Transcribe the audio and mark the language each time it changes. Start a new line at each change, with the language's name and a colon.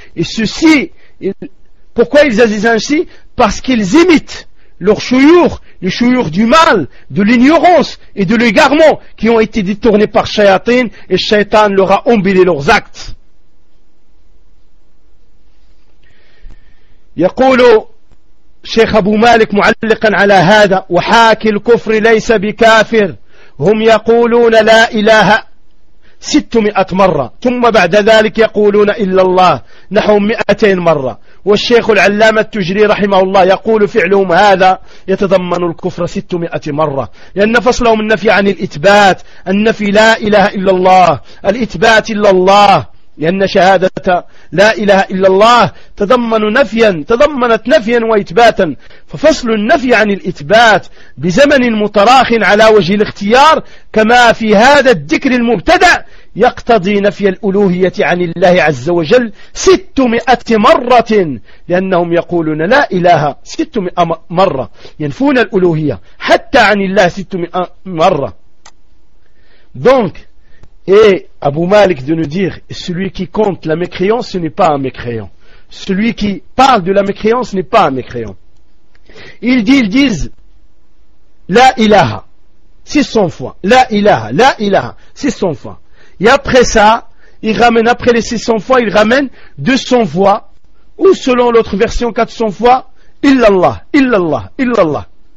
French: Et ceci, pourquoi ils agissent ainsi? Parce qu'ils imitent leurs chouyours, les chouyours du mal, de l'ignorance et de l'égarement qui ont été détournés par Shayatin. Et Shaytan leur a embellé leurs actes.
Arabic: يقول شيخ أبو مالك معلقا على هذا وحاكي الكفر ليس بكافر هم يقولون لا إله 600 مرة ثم بعد ذلك يقولون إلا الله نحو 200 مرة والشيخ العلامة التجري رحمه الله يقول فعلهم هذا يتضمن الكفر 600 مرة لأن فصلهم النفي عن الإثبات النفي لا إله إلا الله الإثبات إلا الله لأن شهادة لا إله إلا الله تضمنت نفيا وإثباتا ففصل النفي عن الإثبات بزمن متراخ على وجه الاختيار كما في هذا الذكر المبتدأ يقتضي نفي الألوهية عن الله عز وجل 600 مرة لأنهم يقولون لا إله 600 مرة ينفون الألوهية حتى عن الله 600 مرة دونك.
French: Et Abu Malik de nous dire, celui qui compte la mécréance, ce n'est pas un mécréant. Celui qui parle de la mécréance, ce n'est pas un mécréant. Ils disent, la ilaha, 600 fois. La ilaha, 600 fois. Et après ça, ils ramènent, après les 600 fois, ils ramènent 200 fois, ou selon l'autre version, 400 fois, illallah, illallah, illallah.